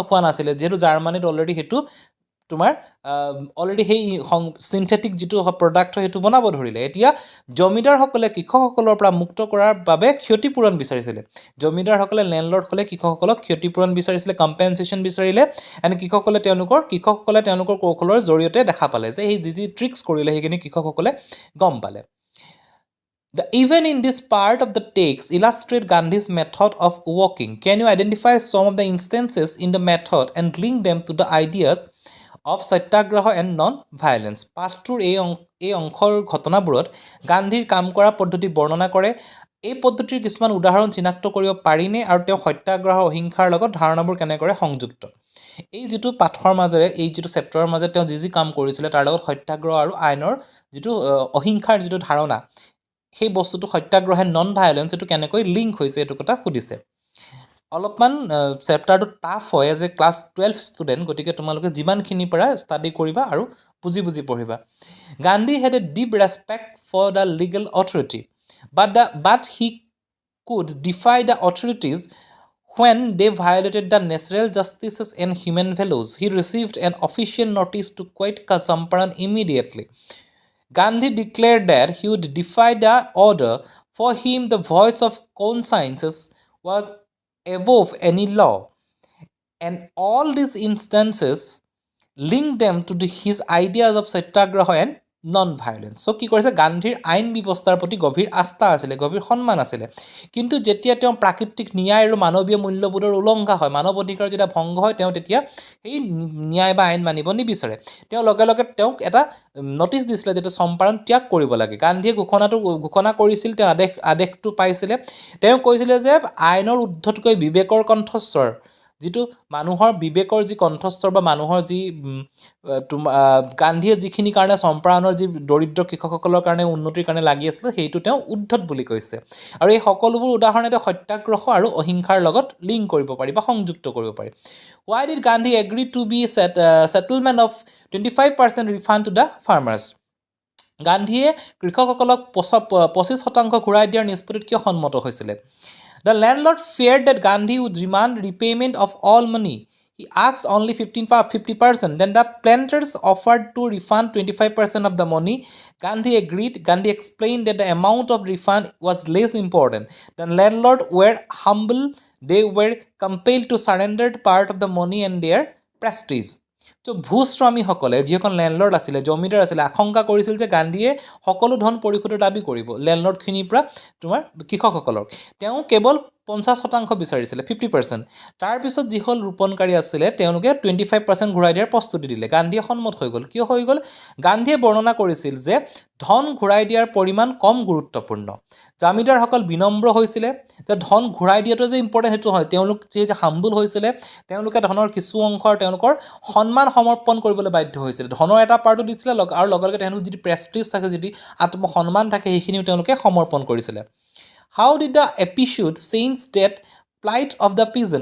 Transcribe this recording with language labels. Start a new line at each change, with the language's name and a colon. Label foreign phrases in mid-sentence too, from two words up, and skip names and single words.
Assamese: হোৱা নাছিলে যিহেতু জাৰ্মানীত অলৰেডি সেইটো তোমাৰ অলৰেডি সেই সিনথেটিক যিটো প্ৰডাক্ট হয় সেইটো বনাব ধৰিলে এতিয়া জমিদাৰসকলে কৃষকসকলৰ পৰা মুক্ত কৰাৰ বাবে ক্ষতিপূৰণ বিচাৰিছিলে জমিদাৰসকলে লেণ্ডলৰ্ডসকলে কৃষকসকলক ক্ষতিপূৰণ বিচাৰিছিলে কম্পেনচেশ্যন বিচাৰিলে এণ্ড কৃষকসকলে তেওঁলোকৰ কৌশলৰ জৰিয়তে দেখা পালে যে সেই যি ট্ৰিক্স কৰিলে সেইখিনি কৃষকসকলে গম পালে
English: The even in this part of the text illustrate Gandhi's method of working. Can you identify some of the instances in the method and link them to the ideas of satyagraha and non-violence?
Assamese: পাঠটোৰ এই অংশৰ ঘটনাবোৰত গান্ধীৰ কাম কৰা পদ্ধতি বৰ্ণনা কৰে এই পদ্ধতিৰ কিছুমান উদাহৰণ চিনাক্ত কৰিব পাৰিনে আৰু তেওঁ সত্যাগ্ৰহ অহিংসাৰ লগত ধাৰণাবোৰ কেনেকৈ সংযুক্ত এই যিটো পাঠৰ মাজেৰে এই যিটো চেপ্টাৰৰ মাজে তেওঁ যি কাম কৰিছিলে তাৰ লগত সত্যাগ্ৰহ আৰু আইনৰ যিটো অহিংসাৰ যিটো ধাৰণা সেই বস্তুটো সত্যাগ্ৰহ
English: non violence
Assamese: এইটো কেনেকৈ লিংক হৈছে এইটো কথা সুধিছে অলপমান চেপ্টাৰটো টাফ হয়
English: as a class 12 student
Assamese: গতিকে তোমালোকে যিমানখিনিৰ পৰা ষ্টাডি কৰিবা আৰু বুজি পঢ়িবা
English: Gandhi had a deep respect for the legal authority but he could defy the authorities when they violated the natural justices and human values. He received an official notice to quit Champaran immediately. Gandhi declared that he would defy the order. For him, the voice of conscience was above any law. And all these instances link them to his ideas of satyagraha and non-violence. So,
Assamese: কি কৰিছে গান্ধীৰ আইন ব্যৱস্থাৰ প্ৰতি গভীৰ আস্থা আছিলে গভীৰ সন্মান আছিলে কিন্তু যেতিয়া তেওঁ প্ৰাকৃতিক ন্যায় আৰু মানৱীয় মূল্যবোধৰ উলংঘা হয় মানৱ অধিকাৰ যেতিয়া ভংগ হয় তেওঁ তেতিয়া সেই ন্যায় বা আইন মানিব নিবিচাৰে তেওঁ লগে তেওঁক এটা নটিচ দিছিলে যে চম্পাৰণ ত্যাগ কৰিব লাগে গান্ধীয়ে ঘোষণা কৰিছিল তেওঁ আদেশটো পাইছিলে তেওঁ কৈছিলে যে আইনৰ ঊৰ্ধ্বতকৈ বিবেকৰ কণ্ঠস্বৰ যিটো মানুহৰ বিবেকৰ যি কণ্ঠস্বৰ বা মানুহৰ যি গান্ধীয়ে যিখিনি কাৰণে চম্পাৰণৰ যি দৰিদ্ৰ কৃষকসকলৰ কাৰণে উন্নতিৰ কাৰণে লাগি আছিলে সেইটো তেওঁ উদ্ধত বুলি কৈছে আৰু এই সকলোবোৰ উদাহৰণে তেওঁ সত্যাগ্ৰহ আৰু অহিংসাৰ লগত লিংক কৰিব পাৰি বা সংযুক্ত কৰিব পাৰি
English: Why did Gandhi agree to be settlement of 25% refund to the farmers?
Assamese: গান্ধীয়ে কৃষকসকলক 25% ঘূৰাই দিয়াৰ নিষ্পত্তিত কিয় সন্মত হৈছিলে
English: The landlord feared that Gandhi would demand repayment of all money. He asked only 50%. Then the planters offered to refund 25% of the money. Gandhi agreed. Gandhi explained that the amount of refund was less important. The landlord were humble. They were compelled to surrender part of the money and their prestige.
Assamese: তো ভূস্বামীসকলে যিসকল লেণ্ডলৰ্ড আছিলে জমিদাৰ আছিলে আশংকা কৰিছিল যে গান্ধীয়ে সকলো ধন পৰিশোধৰ দাবী কৰিব লেণ্ডলৰ্ডখিনিৰ পৰা তোমাৰ কৃষকসকলক তেওঁ কেৱল 50% বিচাৰিছিলে 50% তাৰপিছত যিসকল ৰোপণকাৰী আছিলে তেওঁলোকে 25% ঘূৰাই দিয়াৰ প্ৰস্তুতি দিলে গান্ধীয়ে সন্মত হৈ গ'ল কিয় হৈ গ'ল গান্ধীয়ে বৰ্ণনা কৰিছিল যে ধন ঘূৰাই দিয়াৰ পৰিমাণ কম গুৰুত্বপূৰ্ণ জামিদাৰসকল বিনম্ৰ হৈছিলে যে ধন ঘূৰাই দিয়াটো যে ইম্পৰ্টেণ্ট সেইটো হয় তেওঁলোক যে হাম্বুল হৈছিলে তেওঁলোকে ধনৰ কিছু অংশৰ তেওঁলোকৰ সন্মান সমৰ্পণ কৰিবলৈ বাধ্য হৈছিল ধনৰ এটা পাৰ্টো দিছিলে আৰু লগে তেওঁলোকৰ যিটো প্ৰেষ্টিজ থাকে যিটো আত্মসন্মান থাকে সেইখিনিও তেওঁলোকে সমৰ্পণ কৰিছিলে
English: How did the episode change that plight of the peasant?